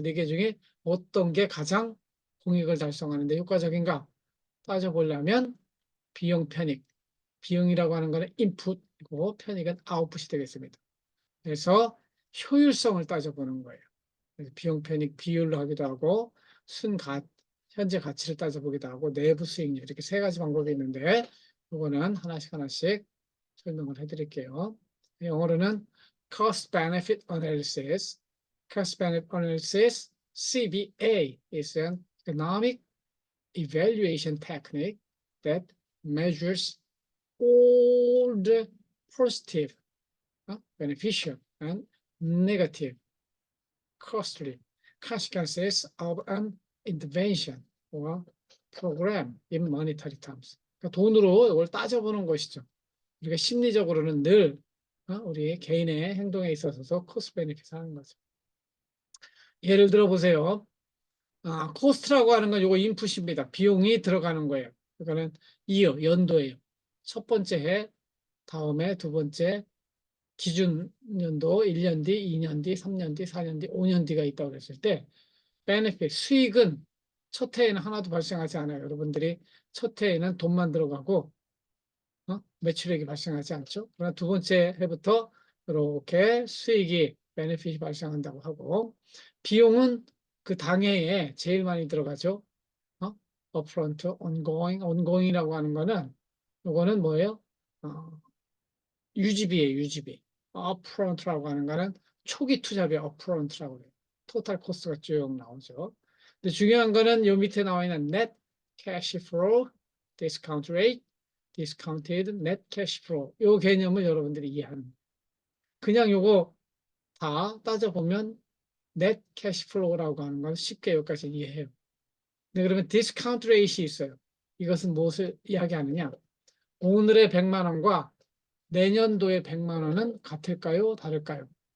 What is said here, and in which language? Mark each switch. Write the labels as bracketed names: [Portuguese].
[Korean] 네 개 중에 어떤 게 가장 공익을 달성하는 데 효과적인가 따져보려면 비용 편익, 비용이라고 하는 것은 인풋이고 편익은 아웃풋이 되겠습니다. 그래서 효율성을 따져보는 거예요. 그래서 비용 편익 비율로 하기도 하고 순가 현재 가치를 따져보기도 하고 내부 수익률 이렇게 세 가지 방법이 있는데 이거는 하나씩 설명을 해드릴게요. 영어로는 [English] Cost Benefit Analysis, Cost Benefit Analysis (CBA) is an economic evaluation technique that measures all the positive, beneficial, and negative costly consequences of an intervention or program in monetary terms. [Korean] 그러니까 돈으로 이걸 따져보는 것이죠. 우리가 심리적으로는 늘 우리 개인의 행동에 있어서 코스트 베네핏 하는 거죠. 예를 들어 보세요. 코스트라고 하는 건 이거 인풋입니다. 비용이 들어가는 거예요. 그러니까는 연도예요. 첫 번째 해, 다음에 두 번째 기준 연도 1년 뒤, 2년 뒤, 3년 뒤, 4년 뒤, 5년 뒤가 있다고 그랬을 때 베네핏, 수익은 첫 해에는 하나도 발생하지 않아요. 여러분들이 첫 해에는 돈만 들어가고 매출액이 발생하지 않죠. 그러나 두 번째 해부터 이렇게 수익이 베네핏이 발생한다고 하고 비용은 그 당해에 제일 많이 들어가죠. upfront, ongoing이라고 하는 거는 이거는 뭐예요? 유지비예요, 유지비. upfront라고 하는 거는 초기 투자비 upfront라고 해요. 토탈 코스트가 쭉 나오죠. 근데 중요한 거는 요 밑에 나와 있는 net cash flow, discount rate, discounted net cash flow. 요 개념을 여러분들이 이해하는. 그냥 요거 다 따져보면 net cash flow라고 하는 건 쉽게 여기까지 이해해요. 근데 그러면 discount rate이 있어요. 이것은 무엇을 이야기하느냐? 오늘의 100만 원과 내년도의 100만 원은 같을까요? 다를까요?